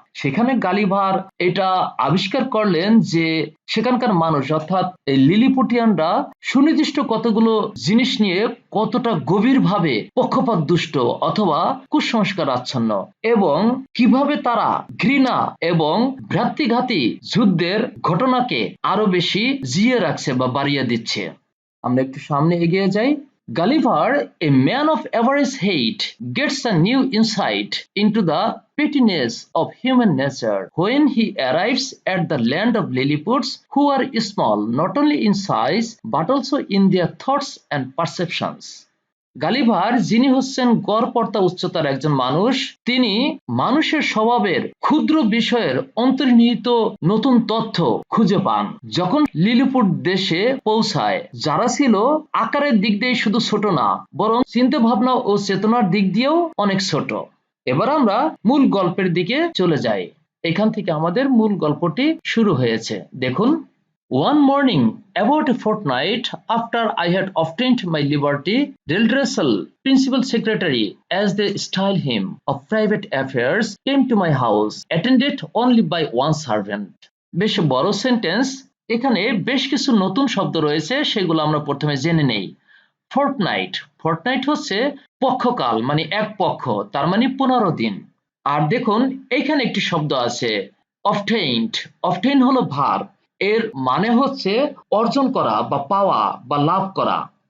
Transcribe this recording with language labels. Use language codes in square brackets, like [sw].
[bn] সেখানে গালিভার এটা আবিষ্কার করলেন যে সেখানকার মানুষ অর্থাৎ এই লিলিপুটিয়ানরা সুনির্দিষ্ট কতগুলো জিনিস নিয়ে কতটা গভীরভাবে পক্ষপাত দুষ্ট অথবা কুসংস্কার আচ্ছন্ন, এবং কিভাবে তারা ঘৃণা এবং ভ্রাতৃঘাতী যুদ্ধের ঘটনাকে আরো বেশি জিয়ে রাখছে বা বাড়িয়ে দিচ্ছে। আমরা একটু সামনে এগিয়ে যাই। [en] Gulliver, a man of average height, gets a new insight into the pettiness of human nature when he arrives at the land of Lilliputs, who are small not only in size but also in their thoughts and perceptions. [bn] Gulliver, যিনি হচ্ছেন গড়পড়তা উচ্চতার একজন মানুষ, তিনি মানুষের স্বভাবের ক্ষুদ্র বিষয়ের অন্তর্নিহিত নতুন তথ্য খুঁজে পান যখন লিলিপুট দেশে পৌঁছায়, যারা ছিল আকারের দিক দিয়ে শুধু ছোট না, বরং চিন্তা ভাবনা ও চেতনার দিক দিয়েও অনেক ছোট। এবার আমরা মূল গল্পের দিকে চলে যাই। এখান থেকে আমাদের মূল গল্পটি শুরু হয়েছে। [en] দেখুন, One morning, about a fortnight after I had obtained my liberty, Reldresal, principal secretary, as they style him, of private affairs, came to my house, attended only by one servant. [bn] বেশ বড় সেন্টেন্স, এখানে বেশ কিছু নতুন শব্দ রয়েছে, সেগুলো আমরা প্রথমে জেনে নেই। ফোর্টনাইট, ফোর্টনাইট হচ্ছে পক্ষকাল, মানে এক পক্ষ, তার মানে 15 দিন। আর দেখুন এইখানে একটি শব্দ আছে অবটেইনড, অবটেইন হলো ভার্ব, এর মানে হচ্ছে অর্জন করা বা পাওয়া বা লাভ করা।